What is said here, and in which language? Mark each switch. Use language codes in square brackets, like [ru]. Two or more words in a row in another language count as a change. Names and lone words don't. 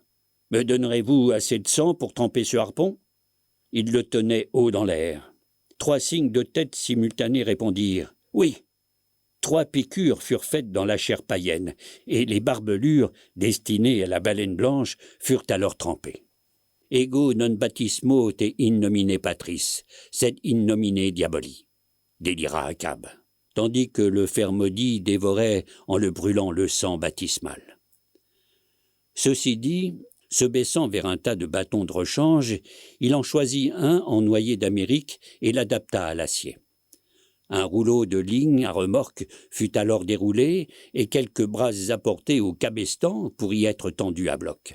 [fr] Me donnerez-vous assez de sang pour tremper ce harpon ?» Il le tenait haut dans l'air. 3 signes de tête simultanés répondirent « Oui ». 3 piqûres furent faites dans la chair païenne, et les barbelures, destinées à la baleine blanche, furent alors trempées. [la] Ego non baptismo te in nomine patris, sed in nomine diaboli, [fr] délira Akab, tandis que le fer maudit dévorait en le brûlant le sang baptismal. Ceci dit, se baissant vers un tas de bâtons de rechange, il en choisit un en noyer d'Amérique et l'adapta à l'acier. Un rouleau de ligne à remorque fut alors déroulé et quelques brasses apportées au cabestan pour y être tendues à bloc.